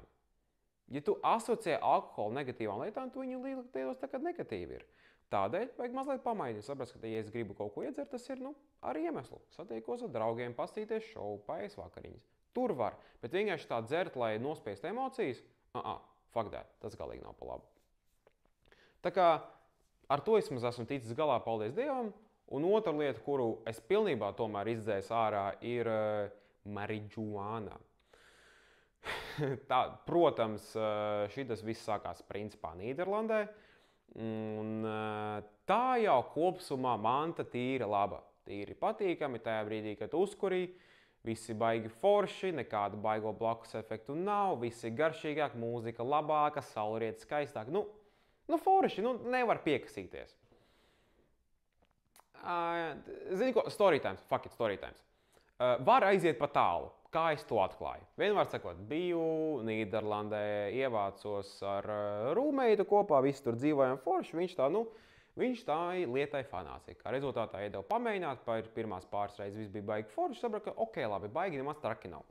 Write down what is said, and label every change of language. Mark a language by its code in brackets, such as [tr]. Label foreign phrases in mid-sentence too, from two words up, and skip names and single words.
[lv] Ja tu asociē alkoholu negatīvām lietām, tu viņu lietos tā, kad negatīvi ir. Tādēļ vajag mazliet pamainīt, saprast, ka, ja es gribu kaut ko iedzert, tas ir, ar iemeslu. Satiekos ar draugiem, pastīties šovu, paēst vakariņas. Tur var, bet vienkārši tā dzert, lai nospiest emocijas, [en] fuck that, [lv] tas galīgi nav pa labu. Tā kā ar to es esmu ticis galā, paldies Dievam, un otra lieta, kuru es pilnībā tomēr izdzēsu ārā, ir marihuāna. Protams, šitas viss sākās principā Nīderlandē. Un tā jau kopsumā manta tīri laba. Tīri patīkami tajā brīdī, kad uzkurī, visi baigi forši, nekādu baigo blakus efektu nav, visi garšīgāk, mūzika labāka, saulrieta skaistāk. Forši, nevar piekasīties. Zini ko, [en] story times, fuck it, story times. [lv] Var aiziet pa tālu. Kā es to atklāju? Vienmēr sakot, biju Nīderlandē, ievācos ar rūmeitu kopā, visi tur dzīvojam forši, viņš tā lietai fanāts. Kā rezultātā iedeva pamēģināt, pirmās pāris reizes viss bija baigi forši, sapratu, ka ok, labi, baigi nemaz traki nav.